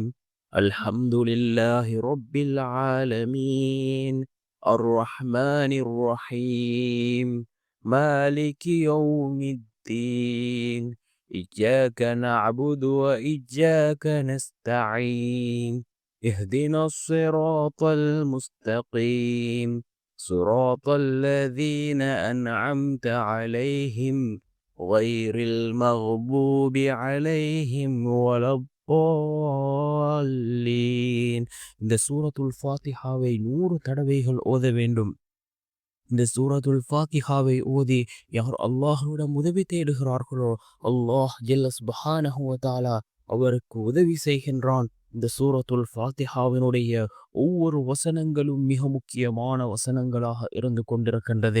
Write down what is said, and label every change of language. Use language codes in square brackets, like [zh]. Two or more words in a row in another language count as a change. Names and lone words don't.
[ar] الحمد لله رب العالمين الرحمن الرحيم مالك يوم الدين إياك نعبد وإياك نستعين اهدنا الصراط المستقيم صراط الذين أنعمت عليهم غير المغضوب عليهم ولا الضالين. [ta] இந்த சூரத்துல் ஃபாத்திஹாவை 100 தடவைகள் ஓத வேண்டும். இந்த சூரத்துல் ஃபாத்திஹாவை ஓதி யார் அல்லாஹ்விடம் உதவி தேடுகிறார்களோ அல்லாஹ் [ar] جل سبحانه وتعالى [ta] அவருக்கு உதவி செய்கின்றான். இந்த சூரத்துல் ஃபாத்திஹாவினுடைய ஒவ்வொரு வசனங்களும் மிக முக்கியமான வசனங்களாக இருந்து கொண்டிருக்கின்றது.